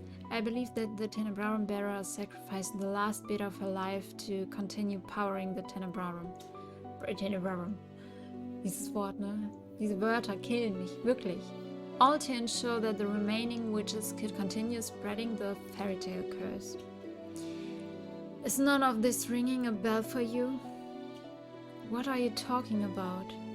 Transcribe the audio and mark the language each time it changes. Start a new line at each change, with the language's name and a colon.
English: I believe that the Tenebrarum Bearer sacrificed the last bit of her life to continue powering the Tenebrarum.
German: Dieses Wort, ne? Diese Wörter killen mich, wirklich.
English: All to ensure that the remaining witches could continue spreading the fairy tale curse. Is none of this ringing a bell for you? What are you talking about?